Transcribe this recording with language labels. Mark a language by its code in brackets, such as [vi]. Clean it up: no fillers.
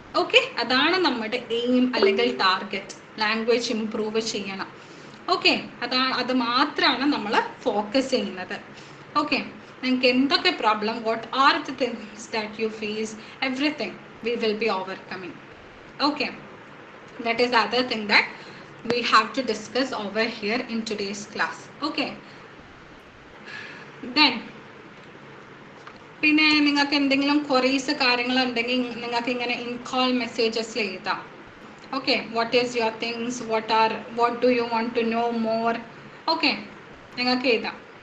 [ml] Okay, അതാണ് നമ്മുടെ aim അല്ലെങ്കിൽ ടാർഗറ്റ്. ലാംഗ്വേജ് ഇംപ്രൂവ് ചെയ്യണം. ഓക്കെ, അത് മാത്രമാണ് നമ്മൾ ഫോക്കസ് ചെയ്യുന്നത്. [en] okay, [ml] നിങ്ങൾക്ക് എന്തൊക്കെ problem, [en] What are the things that you face, everything we will be overcoming. Okay, that is other thing that we have to discuss over here in today's class. [ml] Okay, then പിന്നെ നിങ്ങൾക്ക് എന്തെങ്കിലും queries കാര്യങ്ങളുണ്ടെങ്കിൽ നിങ്ങൾക്ക് ഇങ്ങനെ in call മെസ്സേജസിൽ എഴുതാം. [en] Okay, what is your things, what do you want to know more. [ml] Okay, നിങ്ങൾക്ക് എഴുതാം.